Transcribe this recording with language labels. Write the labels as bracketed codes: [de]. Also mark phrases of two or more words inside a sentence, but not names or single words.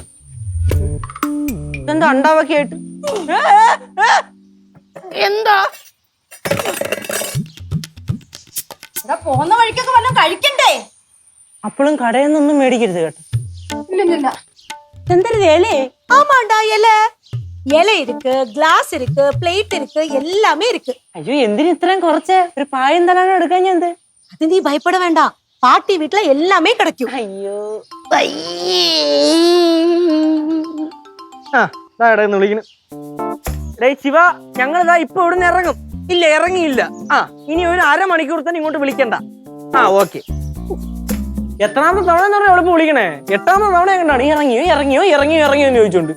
[ml] എന്താ അണ്ടാവൊക്കെ ആയിട്ട്? എന്താ പോകുന്ന വഴിക്കൊക്കെ വല്ലതും കഴിക്കണ്ടേ? അപ്പോഴും കടയിൽ നിന്നൊന്നും മേടിക്കരുത് കേട്ടോ. [ta] இல்ல [ml] എന്തരുത് ഇലേ? [ta] ஆமாண்டா இலை இருக்கு, கிளாஸ் இருக்கு, பிளேட் இருக்கு, எல்லாமே இருக்கு. [ml] അയ്യോ, എന്തിനു ഇത്രയും കുറച്ച്? ഒരു പായം തലാണോ എടുക്കാൻ? ഞാൻ എന്ത്? [ta] அது நீ பயப்பட வேண்டாம், பாட்டி வீட்டுல எல்லாமே கிடைக்கும். [ml] അയ്യോ, വിളിക്കുന്നു. ശിവ, ഞങ്ങളിതാ ഇപ്പൊ ഇവിടുന്ന് ഇറങ്ങും. ഇല്ല, ഇറങ്ങിയില്ല. ഇനി ഒരു അരമണിക്കൂർ തന്നെ ഇങ്ങോട്ട് വിളിക്കണ്ട. ഓക്കെ. എത്രാമത്തെ തവണ എന്ന് പറഞ്ഞാൽ എളുപ്പം വിളിക്കണേ? 8ാമത്തെ തവണ എങ്ങനെയാണ് ഇറങ്ങിയോ എന്ന് ചോദിച്ചോണ്ട്.